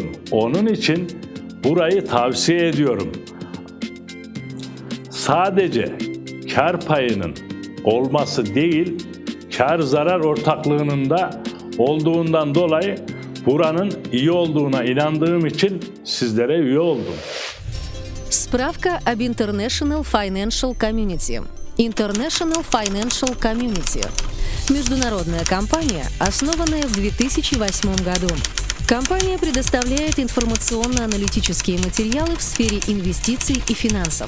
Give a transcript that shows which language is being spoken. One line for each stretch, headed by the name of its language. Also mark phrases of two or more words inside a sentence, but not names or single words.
Turkish: Onun için burayı tavsiye ediyorum. Sadece kar payının olması değil, kar zarar ortaklığının da olduğundan dolayı buranın iyi olduğuna inandığım için sizlere üye oldum.
Russian: Справка об International Financial Community. International Financial Community – международная компания, основанная в 2008 году. Компания предоставляет информационно-аналитические материалы в сфере инвестиций и финансов.